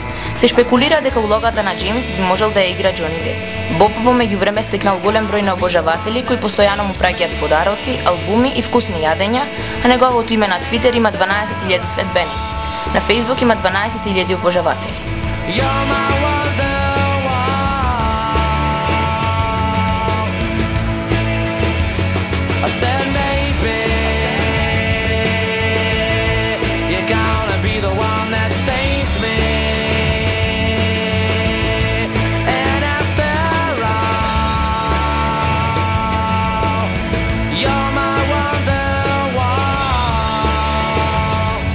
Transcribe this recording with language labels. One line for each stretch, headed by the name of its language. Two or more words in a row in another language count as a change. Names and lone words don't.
Macedonian: Се шпекулира дека улогата на Джеймс би можел да ја игра Џони Деп. Боб во меѓувреме стекнал голем број на обожаватели кои постојано му праќаат подароци, албуми и вкусни јадења, а неговото име на Твитер има 12.000 следбеници. На Фейсбук има 12.000 обожаватели.
English: I said maybe you're gonna be the one that saves me. And after all, you're my wonderwall.